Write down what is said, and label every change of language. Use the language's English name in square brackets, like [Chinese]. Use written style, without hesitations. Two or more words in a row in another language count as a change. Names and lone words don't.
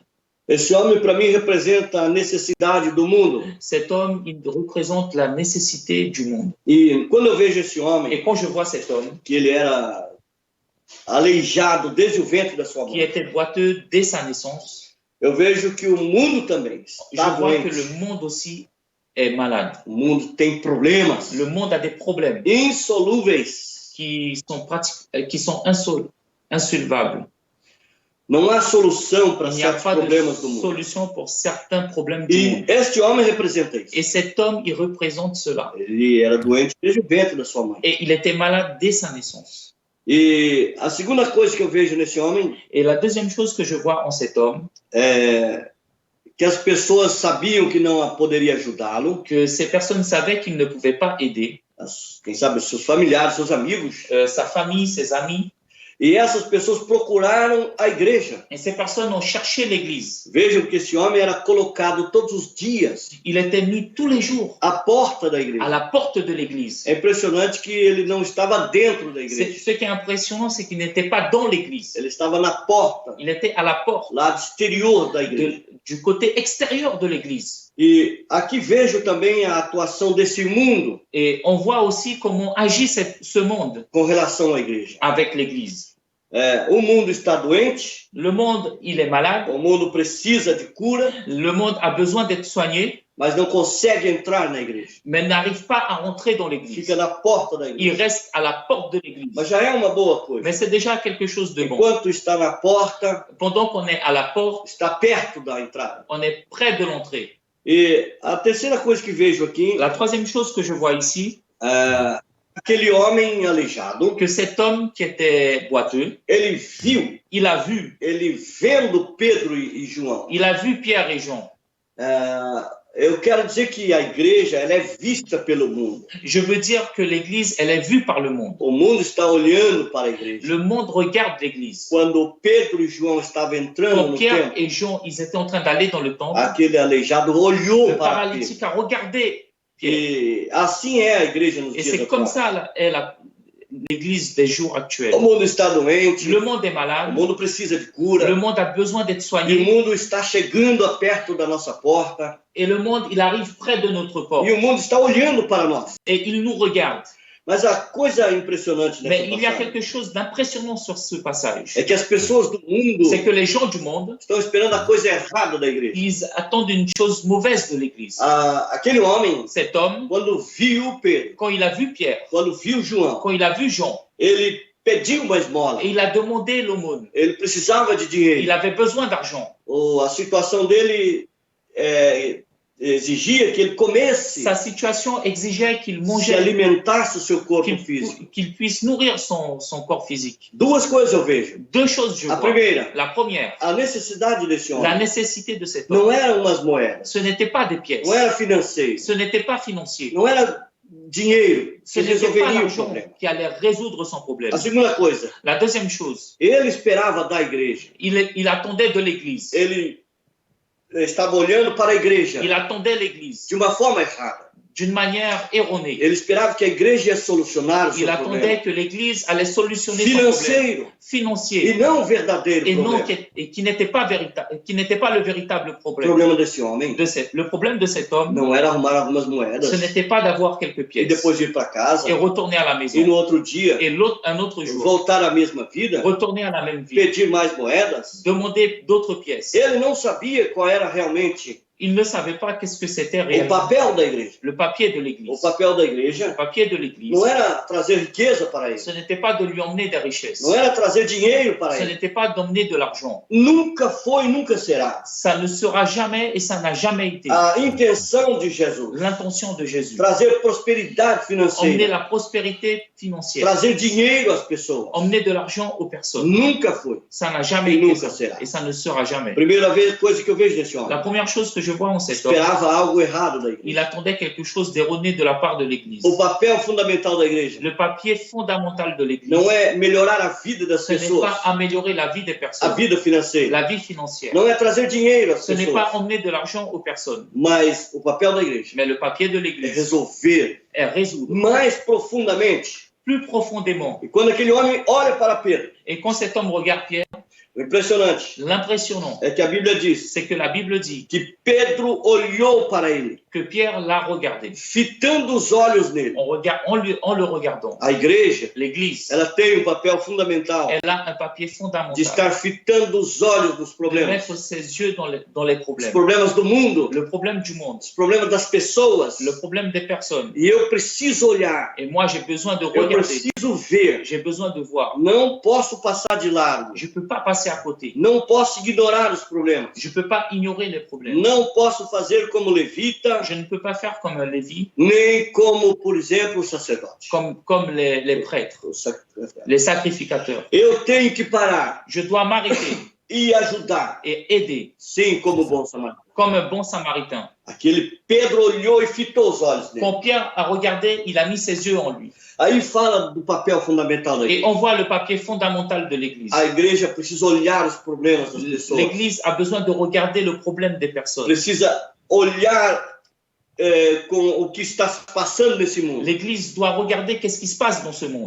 [Portuguese] Esse homem para mim representa a necessidade do mundo. [French] Cet homme, il représente la nécessité du monde. [Portuguese] E quando eu vejo esse homem, [French] Et quand je vois cet homme [Portuguese] que ele era aleijado desde o ventre da sua [French] qui [Portuguese] mãe, [French] était boiteux dès sa naissance, [Portuguese] eu vejo que o mundo também [French] je [Portuguese] está [French] vois que [Portuguese] doente. [French] le monde aussi est malade. [Portuguese] O mundo tem problemas [French] Le monde a des problèmes [Portuguese] insolúveis. [French] qui sont insolvables. [Portuguese] Não há solução para [French] Il n'y a [Portuguese] certos [French] pas [Portuguese] problemas [French] de [Portuguese] do mundo. [French] solution pour certains problèmes du [Portuguese] E [French] monde. [Portuguese] este homem representa isso. [French] Et cet homme, il représente cela. [Portuguese] Ele era doente desde o ventre da sua mãe. [French] Et il était malade dès sa naissance. [Portuguese] E a segunda coisa que eu vejo nesse homem [French] Et la deuxième chose que je vois en cet homme, [Portuguese] é que as pessoas sabiam que não poderia ajudá-lo, [French] que ces personnes savaient qu'il ne pouvait pas aider [Portuguese] quem sabe seus familiares, seus amigos, [French] sa famille, ses amis. [Portuguese] e essas pessoas procuraram a igreja. [French] Et ces personnes ont cherché l'église. [Portuguese] Vejam que esse homem era colocado todos os dias [French] Il était mis tous les jours [Portuguese] à porta da [French] à [Portuguese] igreja. [French] la porte de l'église. [Portuguese] É impressionante que ele não estava dentro da igreja. [French] Ce qui est impressionnant, c'est qu'il n'était pas dans l'église. [Portuguese] Ele estava na porta, [French] Il était à la porte, [Portuguese] lado exterior da igreja. [French] du côté extérieur de l'église. [Portuguese] E aqui vejo também a atuação desse mundo [French] Et on voit aussi comment agit ce monde [Portuguese] com relação à igreja. [French] avec l'église. [Portuguese] O mundo está doente, [French] Le monde, il est malade. [Portuguese] o mundo precisa de cura, [French] Le monde a besoin d'être soigné, [Portuguese] mas não consegue entrar na igreja. [French] mais n'arrive pas à rentrer dans l'église. [Portuguese] Fica na porta da [French] Il [Portuguese] igreja. [French] reste à la porte de l'église. [Portuguese] Mas já é uma boa coisa. [French] Mais c'est déjà quelque chose de bon. [Portuguese] Enquanto está na porta, [French] Pendant qu'on est à la porte, [Portuguese] está perto da entrada. [French] on est près de l'entrée. [Portuguese] E a terceira coisa que vejo aqui [French] La troisième chose que je vois ici, [Portuguese] é aquele homem aleijado, [French] que cet homme qui était boiteux, [Portuguese] ele viu, [French] il a vu [Portuguese] vendo Pedro e João. [French] Pierre et Jean. [Portuguese] Eu quero dizer que a igreja ela é vista pelo mundo. [French] Je veux dire que l'église, elle est vue par le monde. [Portuguese] O mundo está olhando para a igreja. [French] Le monde regarde l'église. [Portuguese] Quando Pedro e João estavam entrando [French] Quand [Portuguese] no [French] Pierre [Portuguese] templo, [French] et Jean, ils étaient en train d'aller dans le temple, [Portuguese] aquele aleijado olhou [French] le [Portuguese] para Pedro. [French] paralytique a regardé Pierre. [Portuguese] E assim é a igreja nos [French] Et [Portuguese] dias [French] c'est comme [Portuguese] atuais. [French] ça l'église des jours actuels. [Portuguese] O mundo está doente, [French] Le monde est [Portuguese] o [French] malade, [Portuguese] mundo precisa de cura, [French] le monde a besoin d'être [Portuguese] e o [French] soigné, [Portuguese] mundo está chegando a perto da nossa porta, [French] et le monde, il arrive près de notre porte, [Portuguese] e o mundo está olhando para nós. [French] et il nous regarde. [Portuguese] Mas a coisa impressionante [French] Mais [Portuguese] nessa [French] il y a [Portuguese] passagem [French] quelque chose d'impressionnant sur ce passage. [Portuguese] é que as pessoas do mundo [French] C'est que les gens du monde, [Portuguese] estão esperando a coisa errada da igreja. [French] ils attendent une chose mauvaise de l'église. [Portuguese] Aquele homem, [French] Cet homme, [Portuguese] quando viu Pedro, [French] quand il a vu Pierre, [Portuguese] quando viu João, [French] quand il a vu Jean, [Portuguese] ele pediu uma esmola. [French] et il a demandé l'aumône, [Portuguese] Ele precisava de dinheiro. [French] il avait besoin d'argent. [Portuguese] A situação dele exigia que ele comesse, [French] Sa situation exigeait qu'il [Portuguese] se [French] mangeait, [Portuguese] alimentasse o seu corpo físico. [French] qu'il puisse nourrir son corps physique. [Portuguese] Duas coisas eu vejo. [French] Deux choses je [Portuguese] A [French] vois. [Portuguese] primeira, [French] La première, [Portuguese] a necessidade desse [French] la [Portuguese] homem [French] nécessité de cet [Portuguese] não [French] homme. [Portuguese] eram umas moedas, [French] Ce n'était pas des pièces, [Portuguese] não era financeiro, [French] ce n'était pas financier, [Portuguese] não era dinheiro [French] Ce [Portuguese] que [French] n'était pas [Portuguese] resolveria o [French] l'argent [Portuguese] problema. [French] qui allait résoudre son problème. [Portuguese] A segunda coisa, [French] La deuxième chose, [Portuguese] ele esperava da igreja. [French] il attendait de l'Église. [Portuguese] Ele estava olhando para a igreja [French] Il attendait l'Église [Portuguese] de uma forma errada. [French] d'une manière erronée. [Portuguese] Ele esperava que a igreja ia solucionar o seu [French] Il attendait [Portuguese] problema [French] que l'Église allait solutionner son problème [Portuguese] financeiro e [French] financier [Portuguese] não o verdadeiro [French] et non [Portuguese] problema. [French] qui n'était pas véritable, qui n'était pas le véritable [Portuguese] O [French] problème. [Portuguese] problema desse homem [French] Le problème de cet homme, [Portuguese] não era arrumar algumas moedas [French] ce n'était pas d'avoir quelques [Portuguese] e [French] pièces [Portuguese] depois ir para casa [French] et retourner à la [Portuguese] e [French] maison [Portuguese] no outro dia [French] et un autre jour [Portuguese] voltar à mesma vida, [French] retourner à la même vie, [Portuguese] pedir mais moedas. [French] demander d'autres pièces. [Portuguese] Ele não sabia qual era realmente [French] Il ne savait pas qu'est-ce que c'était [Portuguese] o [French] réellement [Portuguese] papel da igreja. [French] le papier de [Portuguese] O [French] l'Église. [Portuguese] papel da [French] Le [Portuguese] igreja [French] papier de l'Église, [Portuguese] não era trazer riqueza para ele, [French] ce n'était pas de lui emmener des richesses. [Portuguese] não era trazer dinheiro para [French] Ce [Portuguese] ele. [French] n'était pas d'emmener de l'argent. [Portuguese] Nunca foi e nunca será [French] Ça ne sera jamais et ça n'a jamais été [Portuguese] a intenção de Jesus. [French] l'intention de Jésus. [Portuguese] Trazer prosperidade [French] Emmener [Portuguese] financeira, [French] la prospérité financière. [Portuguese] trazer dinheiro às pessoas. [French] Emmener de l'argent aux personnes. [Portuguese] Nunca foi. [French] Ça n'a jamais Et été [Portuguese] nunca [French] ça. [Portuguese] será. [French] Et ça ne sera jamais. [Portuguese] Primeira vez, coisa que eu vejo desse [French] La [Portuguese] homem. [French] première chose que je vois en cet homme, [Portuguese] Esperava algo errado da igreja. [French] il attendait quelque chose d'erroné de la part de l'Église. [Portuguese] O papel fundamental da igreja [French] Le papier fondamental de l'Église, [Portuguese] não é melhorar a vida das [French] ce n'est [Portuguese] pessoas, [French] pas améliorer la vie des [Portuguese] a [French] personnes, [Portuguese] vida financeira. [French] la vie financière. [Portuguese] Não é trazer dinheiro às [French] Ce n'est [Portuguese] pessoas, [French] pas emmener de l'argent aux personnes. [Portuguese] mas o papel da igreja [French] Mais le papier de [Portuguese] é [French] l'Église [Portuguese] resolver [French] est résoudre [Portuguese] mais profundamente. [French] plus profondément. [Portuguese] E quando aquele homem olha para Pedro, [French] Et quand cet homme regarde Pierre, [Portuguese] o impressionante [French] l'impressionnant, [Portuguese] é que a Bíblia diz [French] c'est que la Bible dit [Portuguese] que Pedro olhou para ele, [French] que Pierre l'a regardé. [Portuguese] fitando os olhos nele. [French] En le regardant, [Portuguese] A igreja, [French] l'Église, [Portuguese] ela tem um papel fundamental [French] elle a un papier [Portuguese] de [French] fondamental [Portuguese] estar fitando os olhos nos [French] de [Portuguese] problemas. [French] mettre ses yeux dans les [Portuguese] Os [French] problèmes. [Portuguese] problemas do mundo, [French] Le problème du monde, [Portuguese] os problemas das pessoas. [French] le problème des personnes. [Portuguese] E eu preciso olhar, [French] Et moi, j'ai besoin de [Portuguese] eu [French] regarder, [Portuguese] preciso ver. [French] j'ai besoin de voir. [Portuguese] Não posso passar de largo. [French] Je ne peux pas passer à côté. [Portuguese] Não posso ignorar os problemas. [French] Je ne peux pas ignorer les problèmes. [Portuguese] Não posso fazer como levita, [French] Je ne peux pas faire comme un Lévi, [Portuguese] nem como, por exemplo, o sacerdote. [French] comme les prêtres, [Portuguese] O sacrificador. [French] les sacrificateurs. [Portuguese] Eu tenho que parar [French] Je dois m'arrêter [Portuguese] e ajudar, [French] et aider [Portuguese] sim, como bom samaritano. [French] comme un bon samaritain. [Portuguese] Aquele Pedro olhou e fitou os olhos dele. [French] Quand Pierre a regardé, il a mis ses yeux en lui. [Portuguese] Aí fala do papel fundamental da [French] Et [Portuguese] igreja. [French] on voit le papier fondamental de l'Église. [Portuguese] A igreja precisa olhar os problemas das pessoas. [French] L'Église a besoin de regarder le problème des personnes. [Portuguese] Precisa olhar com o que está se passando nesse mundo. [French] L'Église doit regarder qu'est-ce qui se passe dans ce monde.